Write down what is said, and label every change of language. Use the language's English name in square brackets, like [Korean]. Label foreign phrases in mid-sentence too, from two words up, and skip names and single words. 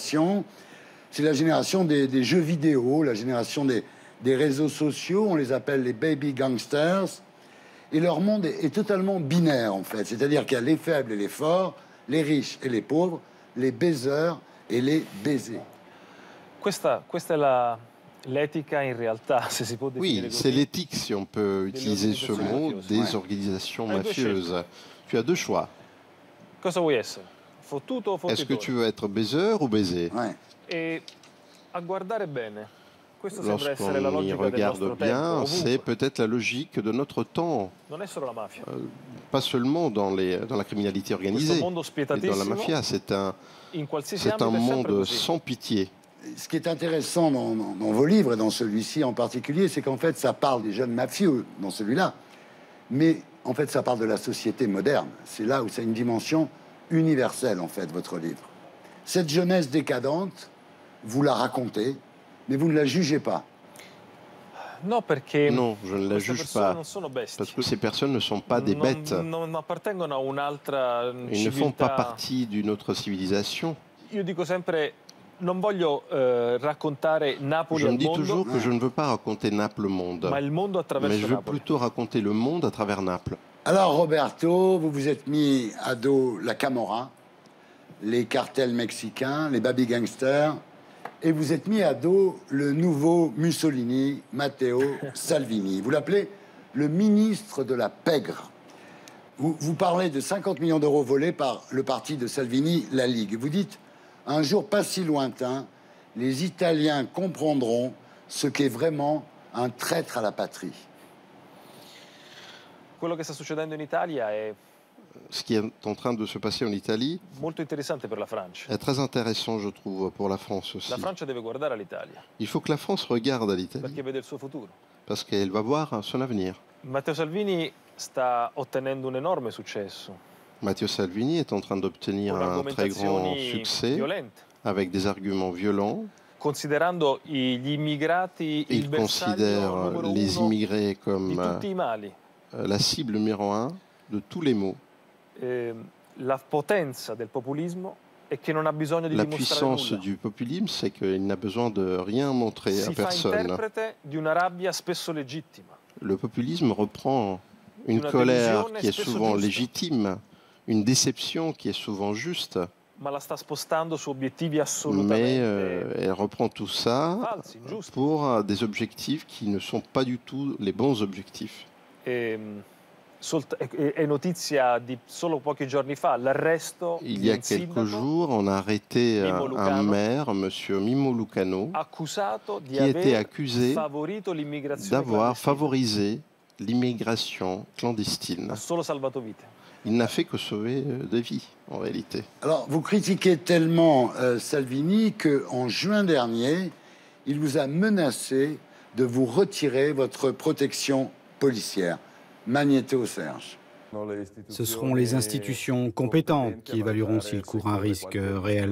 [French] C'est la génération des jeux vidéo, la génération des réseaux sociaux, on les appelle les [English] baby gangsters, [French] et leur monde est totalement binaire en fait, c'est-à-dire qu'il y a les faibles et les forts, les riches et les pauvres, les baiseurs et les baisés. [Italian] Questa è l'éthica in realtà, se si può definire [French] Oui, [Italian] così. [French] c'est l'éthique, si on peut utiliser ce mot, des organisations mafieuses. Tu as deux choix. [Italian] Cosa vuoi essere? Fottuto o [French] Est-ce que [Italian] fottitore? [French] tu veux être baiseur ou baisé? [Italian] E a guardare bene, questo sembra essere la [French] Lorsqu'on y [Italian] logica del [French] regarde [Italian] nostro [French] bien, [Italian] tempo, [French] c'est [Italian] ovunque. [French] peut-être la logique de notre temps. [Italian] Non è solo la mafia. [French] Pas seulement dans la criminalité organisée [Italian] Questo mondo [French] et dans la [Italian] spietatissimo, [French] mafia. [Italian] in qualsiasi [French] C'est un [Italian] ambito è sempre [French] monde [Italian] così. [French] sans pitié. Ce qui est intéressant dans vos livres et dans celui-ci en particulier, c'est qu'en fait, ça parle des jeunes mafieux dans celui-là, mais en fait, ça parle de la société moderne. C'est là où c'est une dimension universelle, en fait, votre livre. Cette jeunesse décadente, vous la racontez, mais vous ne la jugez pas. [Italian] No, perché [French] Non, je ne la [Italian] queste [French] juge [Italian] persone [French] pas, [Italian] non sono bestie. [French] parce que ces personnes ne sont pas des bêtes. [Italian] Non appartengono a un'altra [French] Ils ne font pas [Italian] civiltà. [French] partie d'une autre civilisation. [Italian] Io dico sempre, non voglio raccontare Napoli [French] Je me [Italian] al [French] dis [Italian] mondo, [French] toujours que je ne veux pas raconter Naples le monde, [Italian] ma il mondo [French] mais [Italian] attraverso [French] je veux [Italian] Napoli. [French] plutôt raconter le monde à travers Naples. Alors, Roberto, vous vous êtes mis à dos la Camorra, les cartels mexicains, les [English] baby gangsters, [French] et vous êtes mis à dos le nouveau Mussolini, Matteo Salvini. Vous l'appelez le ministre de la pègre. Vous parlez de 50 millions d'euros volés par le parti de Salvini, la Ligue. Vous dites, un jour pas si lointain, les Italiens comprendront ce qu'est vraiment un traître à la patrie. [Italian] Quello che sta succedendo in Italia è [French] Ce qui est en train de se passer en Italie [Italian] molto interessante per la Francia. [French] est très intéressant, je trouve, pour la France aussi. [Italian] La Francia deve guardare all'Italia [French] Il faut que la France regarde à l'Italie, [Italian] perché vede il suo futuro. [French] parce qu'elle va voir son avenir. [Italian] Matteo Salvini sta ottenendo un enorme successo [French] Matteo Salvini est en train d'obtenir [Italian] con [French] un très grand [Italian] argomentazioni [French] succès [Italian] violente, [French] avec des arguments violents. [Italian] considerando gli immigrati il [French] Il [Italian] bersaglio [French] considère [Italian] numero [French] les [Italian] uno [French] immigrés [Italian] di [French] comme [Italian] tutti i mali. [French] la cible numéro un de tous les maux. [Italian] La potenza del populismo è che non ha bisogno di [French] La [Italian] dimostrare [French] puissance [Italian] nulla. [French] du populisme, c'est qu'il n'a besoin de rien montrer à [Italian] Si fa [French] personne. [Italian] interprete di una rabbia spesso legittima. [French] Le populisme reprend une [Italian] Una [French] colère [Italian] delusione [French] qui est [Italian] spesso [French] souvent [Italian] giusta. [French] légitime, une déception qui est souvent juste, [Italian] Ma la sta spostando su obiettivi [French] mais [Italian] assolutamente [French] elle reprend tout ça [Italian] falsi, ingiusti. [French] pour des objectifs qui ne sont pas du tout les bons objectifs. [Italian] È notizia di solo pochi giorni fa l'arresto [French] Il [Italian] di [French] y a [Italian] un [French] quelques [Italian] sindaco [French] jours, on a arrêté [Italian] Mimo [French] un [Italian] Lucano, [French] maire, M. Mimo Lucano, [Italian] accusato di [French] qui était [Italian] aver [French] accusé [Italian] favorito l'immigrazione [French] d'avoir [Italian] clandestina. [French] favorisé l'immigration clandestine. [Italian] Ha solo salvato vite. [French] Il n'a fait que sauver des vies, en réalité. Alors, vous critiquez tellement Salvini qu'en juin dernier, il vous a menacé de vous retirer votre protection policière. Magnéto Serge. Ce seront les institutions compétentes qui évalueront s'il court un risque réel.